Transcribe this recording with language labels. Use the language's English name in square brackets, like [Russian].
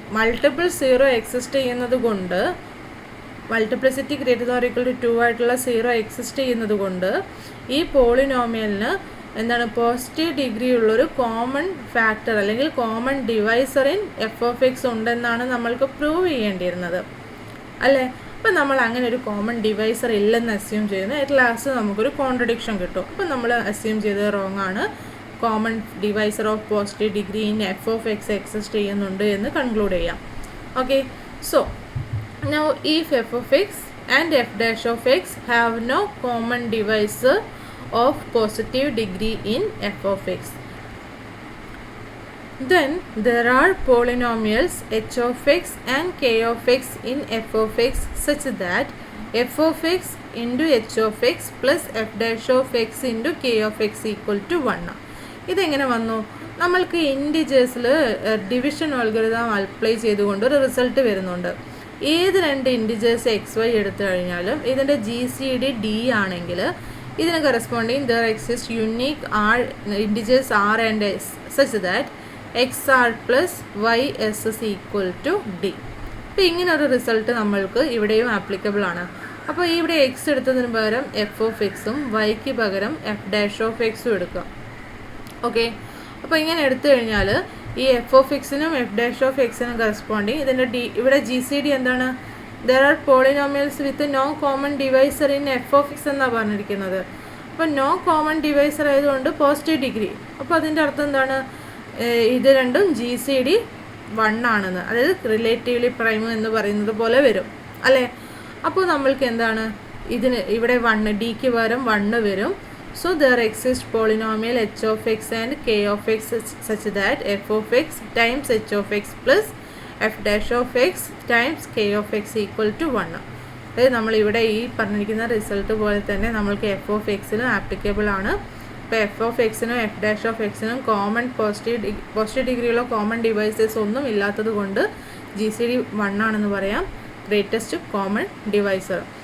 [Malayalam] Multiple zero exist ചെയ്യുന്നത് കൊണ്ട്, [English] multiplicity greater than or equal to [Malayalam] 2 ആയിട്ടുള്ള സീറോ എക്സിസ്റ്റ് ചെയ്യുന്നത് കൊണ്ട് ഈ പോളിനോമിയലിന് എന്താണ് പോസിറ്റീവ് ഡിഗ്രി ഉള്ളൊരു കോമൺ ഫാക്ടർ അല്ലെങ്കിൽ [English] common divisor in F of X [Malayalam] ഉണ്ടെന്നാണ് നമ്മൾക്ക് പ്രൂവ് ചെയ്യേണ്ടിയിരുന്നത് അല്ലേ? അപ്പോൾ നമ്മൾ അങ്ങനെ ഒരു കോമൺ ഡിവൈസർ ഇല്ലെന്ന് അസ്യൂം ചെയ്യുന്നു. അറ്റ് ലാസ്റ്റ് നമുക്കൊരു കോൺട്രഡിക്ഷൻ കിട്ടും. അപ്പോൾ നമ്മൾ അസ്യൂം ചെയ്തത് റോങ് ആണ്. [English] common divisor of positive degree in F of X [Malayalam] exist ചെയ്യുന്നുണ്ട് എന്ന് കൺക്ലൂഡ് ചെയ്യാം. [English] Okay, so now if f of x and f dash of x have no common divisor of positive degree in f of x, then there are polynomials h of x and k of x in f of x such that f of x into h of x plus f dash of x into k of x equal to 1. [Malayalam] ഇതെങ്ങനെ വന്നു? നമ്മൾക്ക് ഇൻഡിജേഴ്സിൽ division algorithm apply ചെയ്തുകൊണ്ട് ഒരു result വരുന്നുണ്ട്. ഏത് രണ്ട് integers X Y എടുത്തു കഴിഞ്ഞാലും ഇതിൻ്റെ ജി സി ഡി ഡി ആണെങ്കിൽ ഇതിന് corresponding [English] There exist unique R integers R and S such that X R plus Y S S equal to D. [Malayalam] അപ്പോൾ ഇങ്ങനൊരു റിസൾട്ട് നമ്മൾക്ക് ഇവിടെയും ആപ്ലിക്കബിൾ ആണ്. അപ്പോൾ ഇവിടെ എക്സ് എടുത്തതിന് പകരം എഫ് ഓഫ് എക്സും വൈക്ക് പകരം എഫ് ഡാഷ് ഓഫ് എക്സും എടുക്കുക. ഓക്കെ, അപ്പോൾ ഇങ്ങനെ എടുത്തു കഴിഞ്ഞാൽ ഈ F of എക്സിനും F dash of എക്സിനും corresponding ഇതിൻ്റെ ഡി ഇവിടെ ജി സി ഡി എന്താണ്? [English] there are polynomials with no common divisor in F of X [Malayalam] എന്നാണ് പറഞ്ഞിരിക്കുന്നത്. അപ്പോൾ നോ കോമൺ ഡിവൈസർ ആയതുകൊണ്ട് പോസിറ്റീവ് ഡിഗ്രി. അപ്പോൾ അതിൻ്റെ അർത്ഥം എന്താണ്? ഇത് രണ്ടും ജി സി ഡി 1 ആണെന്ന്, അതായത് റിലേറ്റീവ്ലി പ്രൈം എന്ന് പറയുന്നത് പോലെ വരും അല്ലേ? അപ്പോൾ നമ്മൾക്ക് എന്താണ് ഇതിന് ഇവിടെ 1 ഡിക്ക് പകരം 1 വരും. [English] So there exists polynomial h of x and k of x such that f of x times h of x plus f dash of x times k of x equal to 1. [Malayalam] അതായത് നമ്മളിവിടെ ഈ പറഞ്ഞിരിക്കുന്ന result പോലെ തന്നെ നമ്മൾക്ക് F of എക്സിനും applicable ആണ്. ഇപ്പോൾ F of എക്സിനും F dash of എക്സിനും common positive ഡിഗ്രിയുള്ള common devices ഒന്നും ഇല്ലാത്തത് കൊണ്ട് ജി സി ഡി 1 ആണെന്ന് പറയാം, ഗ്രേറ്റസ്റ്റ് കോമൺ ഡിവൈസർ.